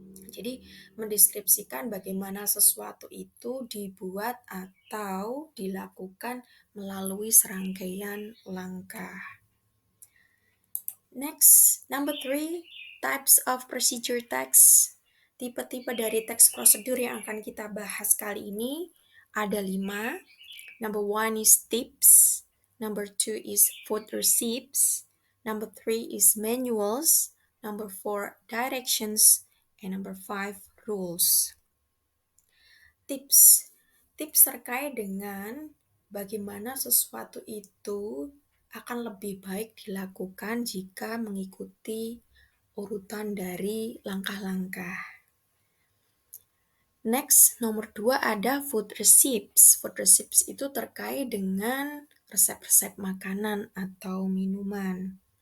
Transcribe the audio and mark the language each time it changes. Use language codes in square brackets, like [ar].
[id] Jadi, mendeskripsikan bagaimana sesuatu itu dibuat atau dilakukan melalui serangkaian langkah. [en] Next, number three, types of procedure text. [id] Tipe-tipe dari teks prosedur yang akan kita bahas kali ini ada 5. [en] Number one is tips. Number two is food receipts. Number three is manuals. Number four, directions. And number five, rules. Tips. [id] Tips terkait dengan bagaimana sesuatu itu akan lebih baik dilakukan jika mengikuti urutan dari langkah-langkah. Next, nomor 2 ada food receipts. Food receipts itu terkait dengan resep-resep makanan atau minuman.